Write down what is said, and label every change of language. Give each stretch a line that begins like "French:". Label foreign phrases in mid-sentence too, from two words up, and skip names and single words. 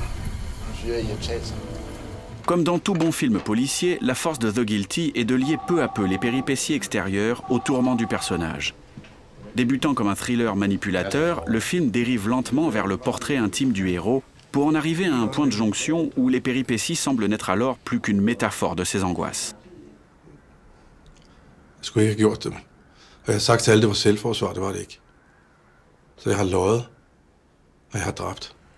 French: Comme dans tout bon film policier, la force de The Guilty est de lier peu à peu les péripéties extérieures aux tourments du personnage. Débutant comme un thriller manipulateur, le film dérive lentement vers le portrait intime du héros pour en arriver à un point de jonction où les péripéties semblent n'être alors plus qu'une métaphore de ses angoisses.
Danish: Jeg skulle ikke have gjort det. Og jeg har sagt til alle, det var selvforsvar, det var det ikke. Så jeg har løjet, og jeg har dræbt.